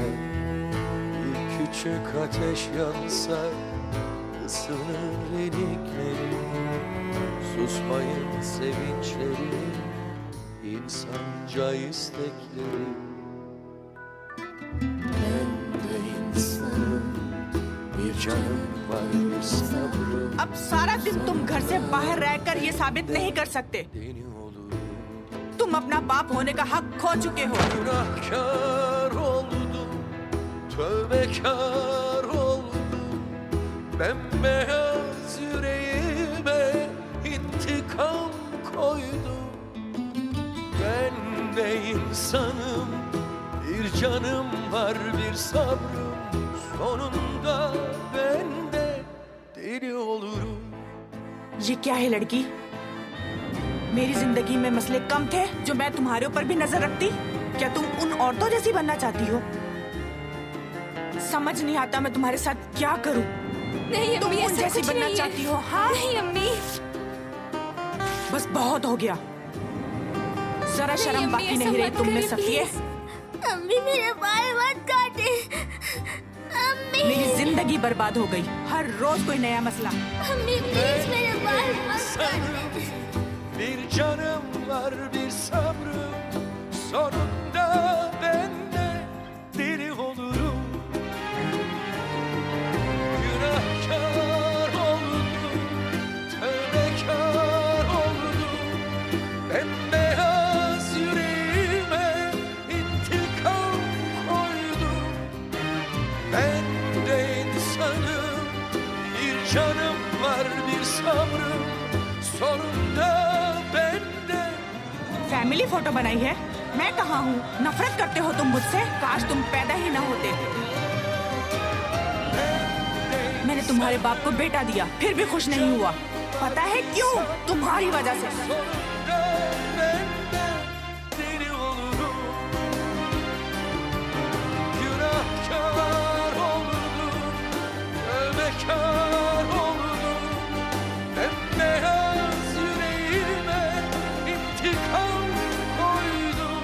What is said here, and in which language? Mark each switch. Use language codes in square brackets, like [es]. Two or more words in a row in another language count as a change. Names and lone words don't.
[tr] Bir küçük ateş yansa ısınır ilikleri. Susmayın sevinçleri, insanca istekleri. Ben de insanım, bir canım var, bir sabrım. [hi] अब सारा दिन तुम घर से बाहर रहकर ये साबित नहीं कर सकते तुम अपना बाप होने का हक खो चुके हो। [tr] Günahkar oldum, tövbekar oldum. Bembeyaz yüreğime intikam koydum. Ben de insanım, bir canım var, bir sabrım. Sonunda ben de deli olurum. [hi] ये क्या है लड़की? मेरी जिंदगी में मसले कम थे जो मैं तुम्हारे ऊपर भी नजर रखती? क्या तुम उन औरतों जैसी बनना चाहती हो? समझ नहीं आता मैं तुम्हारे साथ क्या करूं। नहीं तुम अम्मी, उन ऐसा जैसी कुछ बनना नहीं है। चाहती हो? हाँ नहीं अम्मी, बस बहुत हो गया। जरा नहीं, शर्म अम्मी, बाकी ऐसा नहीं रही मत तुम में करें, सफिए। अम्मी मेरे बाल मत काटे। अम्मी मेरी जिंदगी बर्बाद हो गई, हर रोज कोई नया मसला। अम्मी प्लीज मेरे बाल मत काटे। [tr] Bir canım var, bir sabrım. Sonunda ben de deli olurum. Günahkar oldum, tövbekar oldum. Bembeyaz yüreğime intikam koydum. Ben de insanım, bir canım var, bir sabrım. Sonunda ben de [en] family photo [hi] बनाई है? मैं कहाँ हूँ? नफरत करते हो तुम मुझसे? काश तुम पैदा ही ना होते। मैंने तुम्हारे बाप को बेटा दिया, फिर भी खुश नहीं हुआ। पता है क्यों? तुम्हारी वजह से। [tr] sonunda ben de deli olurum. Günahkar oldum, tövbekar oldum. Bembeyaz yüreğime intikam koydum.